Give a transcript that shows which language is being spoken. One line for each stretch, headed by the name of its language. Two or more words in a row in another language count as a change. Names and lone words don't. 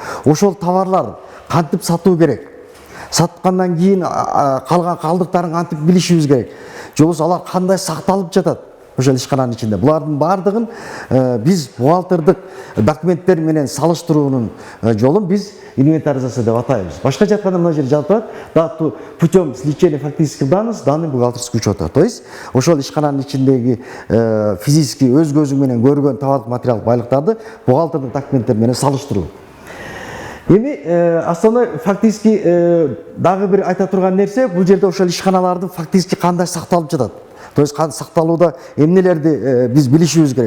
Kyrgyz: Ошол товарлар кантип сатуу керек? Саткандан кийин калган калдыктарын кантип билишибиз керек? Же болбосо алар кандай сакталып жатат? Ошол ишкананын ичинде. Булардын бардыгын биз бухгалтердик документтер менен салыштыруунун жолун биз инвентаризация деп атайбыз. Башкача айтканда мына жерде жазып турат:
Russian: дату путем сличения фактических данных с данными бухгалтерского учета. То есть
Kyrgyz: ошол ишкананын ичиндеги физически өз көзүң менен көргөн товардык, материалдык байлыктарды бухгалтердик документтер менен салыштыруу. Эми
Russian: основной фактически
Kyrgyz: дагы бир айта турган нерсе, бул жерде ошол ишканалардын фактически кандай сакталып жатат.
Russian: То есть
Kyrgyz: сакталууда эмнелерди биз билишибиз керек.